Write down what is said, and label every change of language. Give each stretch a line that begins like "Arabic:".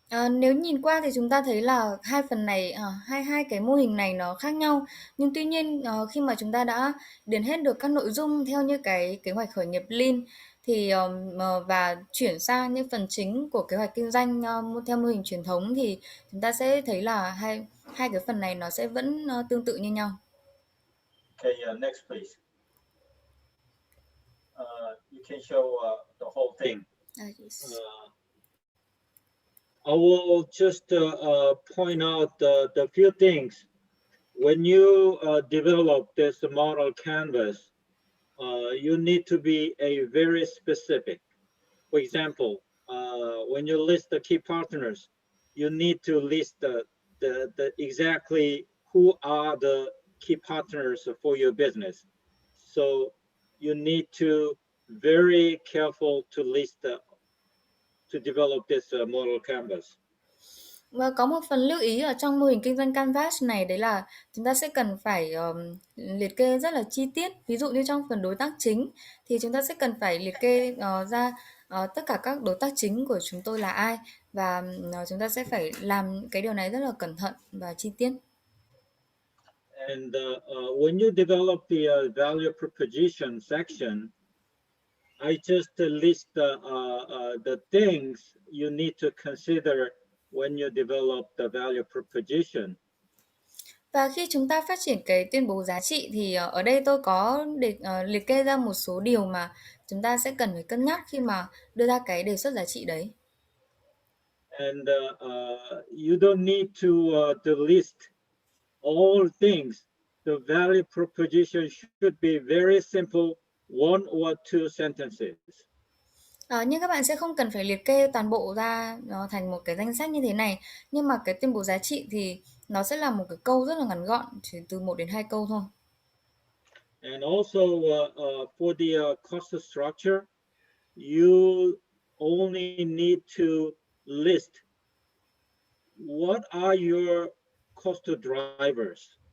Vietnamese: Nếu nhìn qua thì chúng ta thấy là hai phần này, hai cái mô hình này nó khác nhau, nhưng tuy nhiên khi mà chúng ta đã điền hết được các nội dung theo như cái kế hoạch khởi nghiệp Lean thì và chuyển sang những phần chính của kế hoạch kinh doanh theo mô hình truyền thống thì chúng ta sẽ thấy là hai cái phần này nó sẽ vẫn tương tự như nhau.
English: Okay, next please. You can show the whole thing. Yes. I will just point out the few things. When you develop this model canvas, you need to be very specific. For example, when you list the key partners, you need to list the exactly who are the key partners for your business. So you need to very careful to list to develop this model canvas.
Vietnamese: Và có một phần lưu ý ở trong mô hình kinh doanh Canvas này, đấy là chúng ta sẽ cần phải liệt kê rất là chi tiết. Ví dụ như trong phần đối tác chính thì chúng ta sẽ cần phải liệt kê ra tất cả các đối tác chính của chúng tôi là ai, và chúng ta sẽ phải làm cái điều này rất là cẩn thận và chi tiết.
English: And when you develop the value proposition section, I just list the things you need to consider when you develop the value proposition.
Vietnamese: Và khi chúng ta phát triển cái tuyên bố giá trị thì ở đây tôi có liệt kê ra một số điều mà chúng ta sẽ cần phải cân nhắc khi mà đưa ra cái đề xuất giá trị đấy.
English: And you don't need to list all things. The value proposition should be very simple, one or two sentences.
Vietnamese: Nhưng các bạn sẽ không cần phải liệt kê toàn bộ ra nó thành một cái danh sách như thế này. Nhưng mà cái tuyên bố giá trị thì nó sẽ là một cái câu rất là ngắn gọn, chỉ từ 1 đến 2 câu thôi.
English: And also for the cost structure, you only need to list what are your cost drivers.